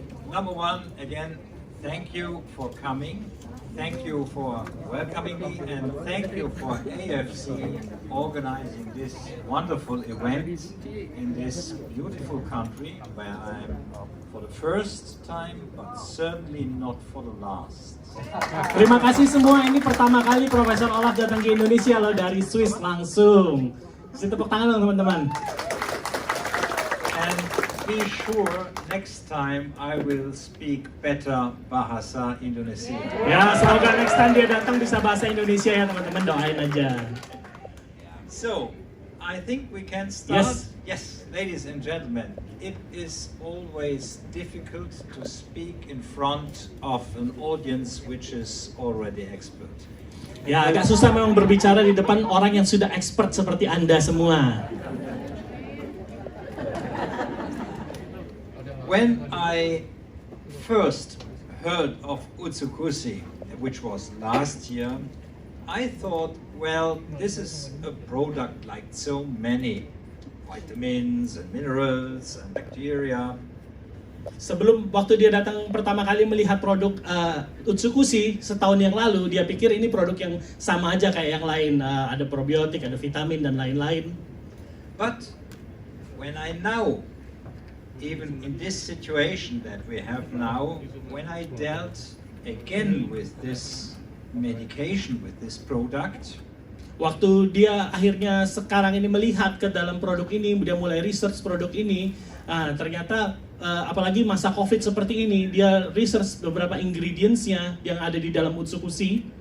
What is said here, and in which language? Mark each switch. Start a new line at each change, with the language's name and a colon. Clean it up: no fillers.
English: Number one, again, thank you for coming. Thank you for welcoming me, and thank you for AFC organizing this wonderful event in this beautiful country where I'm for the first time, but certainly not for the last.
Indonesian: Terima kasih semua. Ini pertama kali Profesor Olaf datang ke Indonesia loh, dari Swiss langsung. Kasih tepuk tangan dong teman-teman.
English: And be sure next time I will speak better bahasa Indonesia.
Indonesian: Ya, semoga next time dia datang bisa bahasa Indonesia ya teman-teman, doain aja.
English: So, I think we can start. Yes. Yes, ladies and gentlemen, it is always difficult to speak in front of an audience which is already expert.
Indonesian: Ya, agak susah memang berbicara di depan orang yang sudah expert seperti Anda semua.
English: When I first heard of Utsukushii, which was last year, I thought, well, this is a product like so many vitamins and minerals and bacteria.
Indonesian: Sebelum waktu dia datang pertama kali melihat produk Utsukushii setahun yang lalu, dia pikir ini produk yang sama aja kayak yang lain, ada probiotik, ada vitamin dan lain-lain.
English: But when I now, even in this situation that we have now, when I dealt again with this medication, with this product,
Indonesian: Waktu dia akhirnya sekarang ini melihat ke dalam produk ini, dia mulai research produk ini, ternyata apalagi masa COVID seperti ini, dia research beberapa ingredients-nya yang ada di dalam Utsukushii.